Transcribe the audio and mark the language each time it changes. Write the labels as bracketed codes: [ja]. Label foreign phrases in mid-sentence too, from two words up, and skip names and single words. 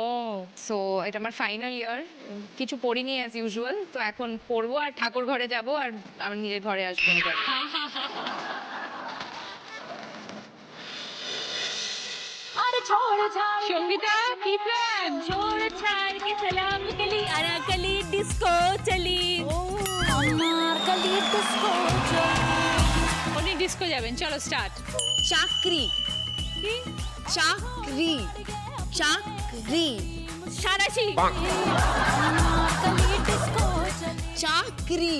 [bn] সো এটা আমার ফাইনাল ইয়ার। কিছু পড়িনি [en] as usual, [bn] তো এখন পড়বো আর ঠাকুর ঘরে যাব আর আমার নিজের ঘরে আসবো। সঙ্গীতা কি প্ল্যান? [hi] छोड़ छाड़ के सलाम कली अनाकली डिस्को चली। [bn] উনি ডিস্কো যাবেন, চলো স্টার্ট। চাকরি কি? চাকরি চাকরি সারাশি। চাকরি